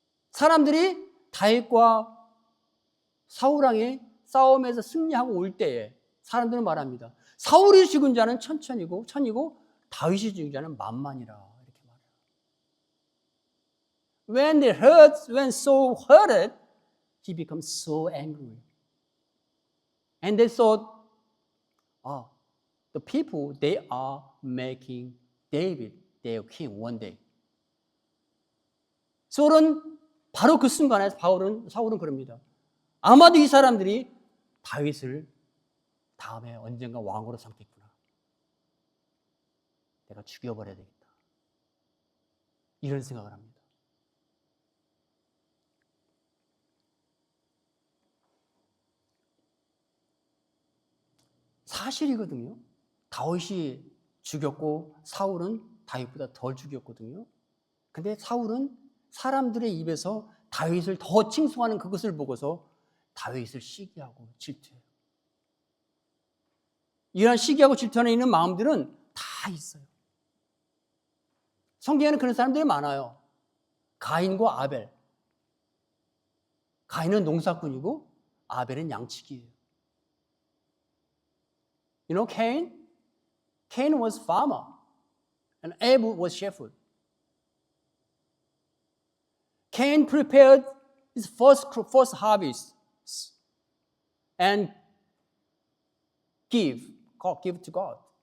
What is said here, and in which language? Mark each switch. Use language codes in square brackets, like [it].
[ko] 사람들이 다윗과 사울왕의 싸움에서 승리하고 올 때에 사람들은 말합니다. 사울이 죽은 자는 천이고 다윗이 죽은 자는 만만이라 이렇게 말해요. [en] When Saul heard it, he becomes so angry. And they thought, the people, they are making David their king one day. [ko] 바로 그 순간에 사울은 그럽니다. 아마도 이 사람들이 다윗을 다음에 언젠가 왕으로 삼겠구나. 내가 죽여버려야 되겠다. 이런 생각을 합니다. 사실이거든요. 다윗이 죽였고 사울은 다윗보다 덜 죽였거든요. 근데 사울은 사람들의 입에서 다윗을 더 칭송하는 그것을 보고서 다윗을 시기하고 질투해요. 이러한 시기하고 질투하는 있는 마음들은 다 있어요. 성경에는 그런 사람들이 많아요. 가인과 아벨. 가인은 농사꾼이고 아벨은 양치기예요. [en] You know Cain? Cain was farmer and Abel was shepherd. Cain prepared his first harvest and give to God.